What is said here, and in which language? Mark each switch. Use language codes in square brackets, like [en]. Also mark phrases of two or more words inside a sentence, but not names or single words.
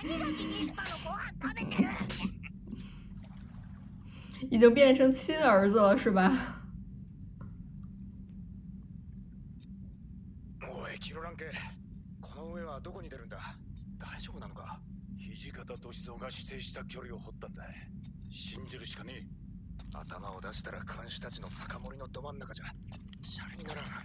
[ja] ミスパのご飯食べてる。 [zh] 已经变成亲儿子了，是吧？ [ja] おいキロランケ、この上はどこに出るんだ？大丈夫なのか？土方歳三が指定した距離を掘ったんだ。信じるしかねえ。頭を出したら監視たちの酒盛りのど真ん中じゃシャレにならん。